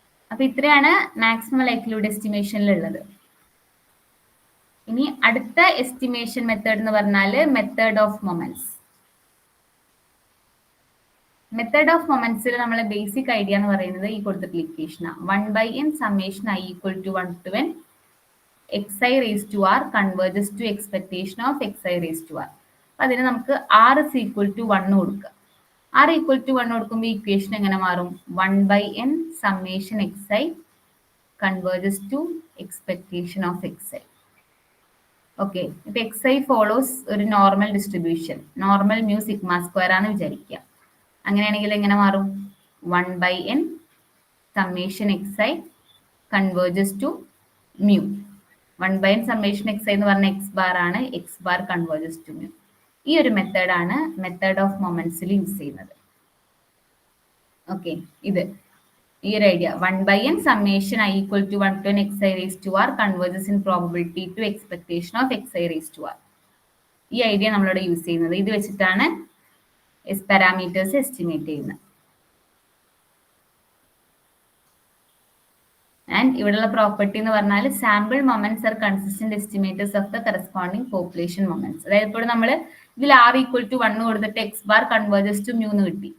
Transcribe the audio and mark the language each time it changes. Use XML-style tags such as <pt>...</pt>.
<ml>അപ്പൊ ഇത്രയാണ് maximum likelihood എസ്റ്റിമേഷനിലുള്ളത്. ഇനി അടുത്ത എസ്റ്റിമേഷൻ മെത്തേഡ് എന്ന് പറഞ്ഞാല് method of moments. Method of മൊമെന്റ്സിൽ നമ്മളെ ബേസിക് ഐഡിയ എന്ന് പറയുന്നത് ഈ കൊടുത്തിട്ടുള്ള ഇക്വേഷനാണ്.</ml> <en>1/n summation I equal to 1 to n xi raised to r converges to expectation of xi raised to r.</en> <ml>അതിന് നമുക്ക് r is equal to 1 കൊടുക്കുക. r equal to 1 കൊടുക്കുമ്പോൾ equation എങ്ങനെ മാറും?</ml> <en>1/n summation xi converges to expectation of xi.</en> <ml>Okay, ഇപ്പൊ xi follows ഒരു normal distribution, normal mu sigma square ആണ് വിചാരിക്കുക. അങ്ങനെയാണെങ്കിൽ എങ്ങനെ മാറും?</ml> <en>1/n summation xi converges to mu.</en> <ml>1/n summation xi എന്ന് പറഞ്ഞ x ബാർ ആണ്, x bar converges to mu. ഈ ഒരു മെത്തേഡാണ് മെത്തേഡ് ഓഫ് മൊമെന്റ്സിൽ യൂസ് ചെയ്യുന്നത്. ഓക്കെ, ഇത് ഈ ഒരു idea</ml> <en>1/n summation I equal to 1 to n xi raised to r converges in probability to expectation of xi raised to r.</en> <ml>ഈ idea നമ്മളിവിടെ use ചെയ്യുന്നത്. ഇത് വെച്ചിട്ടാണ് പാരാമീറ്റേഴ്സ് എസ്റ്റിമേറ്റ് ചെയ്യുന്നത്.</ml> <en>and</en> <ml>ഇവിടെയുള്ള പ്രോപ്പർട്ടി എന്ന് പറഞ്ഞാൽ</ml> <en>Sample moments are consistent estimators of the corresponding population moments.</en> <ml>അതായത് ഇപ്പോൾ നമ്മൾ ഇതിൽ r equal to 1 കൊടുത്തിട്ട് x bar converges to mu എന്ന് കിട്ടി.</ml>